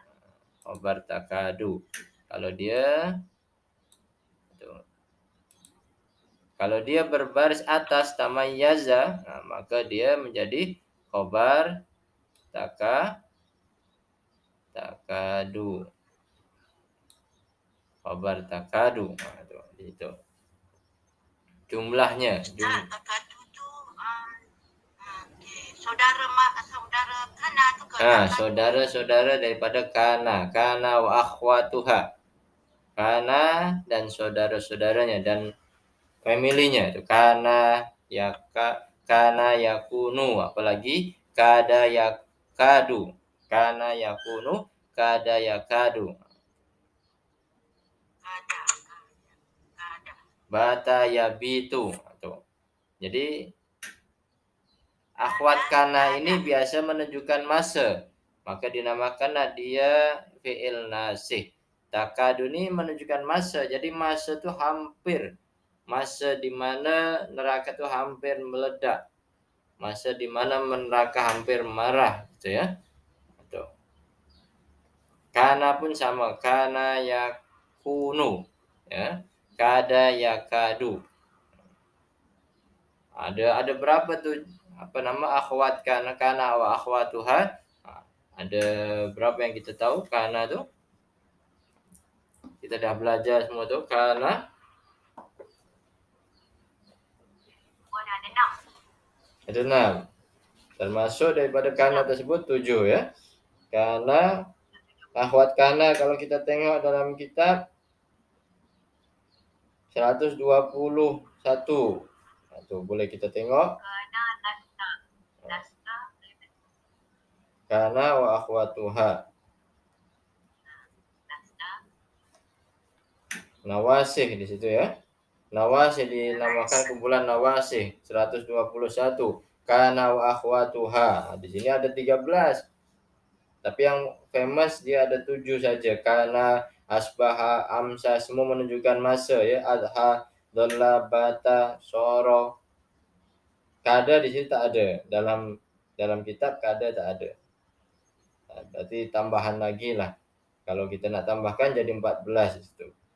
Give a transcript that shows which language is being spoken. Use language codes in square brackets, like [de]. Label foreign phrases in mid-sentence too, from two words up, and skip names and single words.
[ms] Kalau dia berbaris atas tamayyaza, maka dia menjadi [ar] khobar takadu. Khobar takadu. [ms] Itu. Jumlahnya. Takadu tu saudara kana tu kan? Saudara-saudara daripada kana. [ar] Kana wa akhwatuha. [ms] Kana dan saudara-saudaranya dan familinya itu [ar] kana yakunu, [ms] apalagi [ar] kada yakadu. Kana yakunu, kada yakadu. Bata yabitu. [ms] Jadi akhwat kana ini biasa menunjukkan masa, maka dinamakanlah dia [ar] fi'il nasih. [ms] Takadu ini menunjukkan masa, jadi masa itu hampir, masa di mana neraka itu hampir meledak, masa di mana neraka hampir marah, gitu ya. Kana pun sama, [ar] kana yakunu, ya. Kada yakadu. [ms] Ada berapa tuh akhwat [ar] kana wa akhwatuha? [ms] Ada berapa yang kita tahu kana tuh? Kita dah belajar semua tu. Kana Ada 6. ada 6. Termasuk daripada kana tersebut 7 ya. Kana, akhwat kana kalau kita tengok dalam kitab 121. Tu boleh kita tengok. Kerana naskah. [ar] Kana wa akhwatuha. [ms] Nawasih di situ ya. Nawasih dinamakan kumpulan nawasih 121. [ar] Kana wa akhwatuha. [ms] Di sini ada 13. Tapi yang famous dia ada 7 saja. Kana, asbaha, amsa semua menunjukkan masa ya. Adha, dhalla, bata, soro. Kada di sini tak ada. Dalam kitab kada tak ada. Berarti tambahan lagi lah. Kalau kita nak tambahkan jadi 14 di situ.